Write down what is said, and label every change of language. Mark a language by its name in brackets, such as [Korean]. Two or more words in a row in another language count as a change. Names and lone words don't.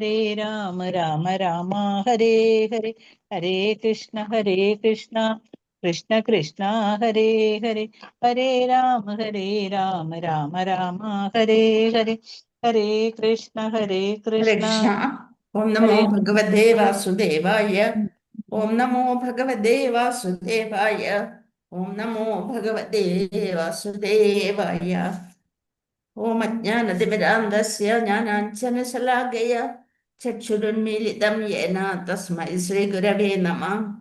[Sanskrit] രാമ രാമ ഹരേ ഹരേ ഹരേ കൃഷ്ണ കൃഷ്ണ കൃഷ്ണ ഹരേ ഹരേ ഹരേ രാമ രാമ രാമ ഹരേ ഹരേ ഹരേ കൃഷ്ണ ഹരേ കൃഷ്ണ കൃഷ്ണ. ഓം നമോ ഹരേ ഭഗവതേ വാസുദേവായ. ഓം നമോ ഭഗവതേ വാസുദേവായ. ഓം നമോ ഭഗവതേ വാസുദേവായ. ഓം അജ്ഞാനതിമിരാന്തസ്യ ജ്ഞാനാഞ്ജനശലാകയ ചക്ഷുരുന്മീലിതം യേന തസ്മൈ ശ്രീഗുരവേ നമഃ.